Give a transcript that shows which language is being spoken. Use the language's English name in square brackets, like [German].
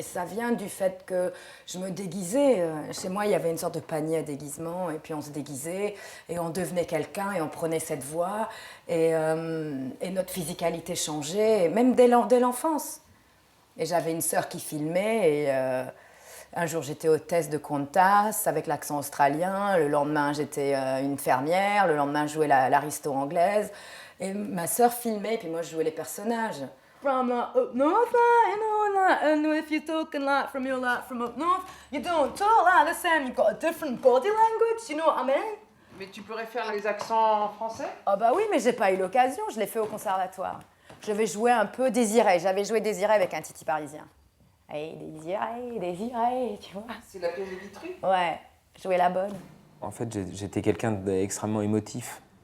[French] Et ça vient du fait que je me déguisais. Chez moi, il y avait une sorte de panier à déguisement, et puis on se déguisait, et on devenait quelqu'un, et on prenait cette voix, et notre physicalité changeait, même dès l'enfance. Et j'avais une sœur qui filmait, et un jour j'étais hôtesse de Qantas avec l'accent australien, le lendemain j'étais une fermière, le lendemain je jouais l'aristo anglaise, et ma sœur filmait, et puis moi je jouais les personnages. [English] From up north, and if you're talking like from up north, you don't talk like the same, you've got a different body language, you know what I mean? [French] Mais tu pourrais faire les accents français? Ah bah oui, mais j'ai pas eu l'occasion, je l'ai fait au conservatoire. Je vais jouer un peu Désiré, j'avais joué Désiré avec un titi parisien. Hey, Désiré, tu vois. C'est la pièce de Vitry? Ouais, jouer la bonne. En fait, j'étais quelqu'un d'extrêmement émotif.